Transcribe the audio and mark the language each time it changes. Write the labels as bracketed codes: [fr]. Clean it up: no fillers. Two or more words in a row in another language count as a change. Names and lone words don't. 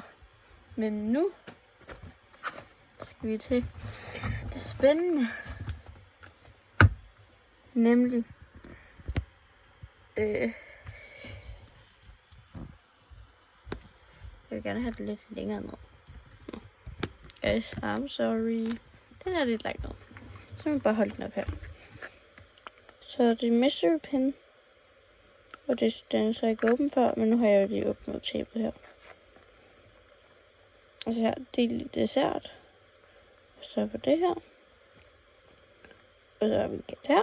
[da] Men nu skal vi til det spændende. Nemlig jeg vil gerne have det lidt længere ned. [en] Yes, I'm sorry. [da] Den er lidt langt ned. Så må jeg bare holde den op her. Så det er [en] mystery pin. [da] Og den er så ikke åben før, men nu har jeg jo lige åbnet tapet her. Og så her, det er lidt dessert. Og så på det her. Og så har vi kat her.